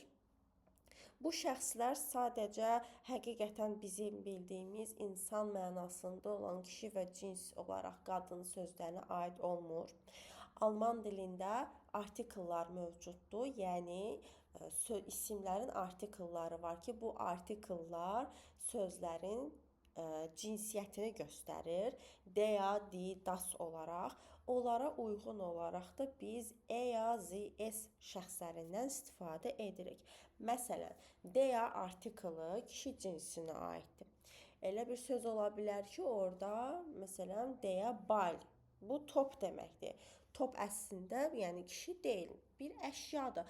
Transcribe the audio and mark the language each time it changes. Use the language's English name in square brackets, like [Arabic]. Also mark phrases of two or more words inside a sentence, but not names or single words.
[Azerbaijani] Bu şəxslər sadəcə həqiqətən bizim bildiyimiz insan mənasında olan kişi və cins olaraq qadın sözlərinə aid olmur. Alman dilində artikellar mövcuddur. Yəni isimlərin artikelları var ki, bu artikellar sözlərin cinsiyyətini göstərir. [German] Der, die, das [Azerbaijani] olaraq. Onlara uyğun olaraq da biz [German] er, sie, es [Azerbaijani] şəxslərindən istifadə edirik. Məsələn, der artikeli kişi cinsinə aiddir. Elə bir söz ola bilər ki, orada məsələn [German] der Ball. [Azerbaijani] Bu top deməkdir. Top əslində yəni kişi deyil, bir əşyadır.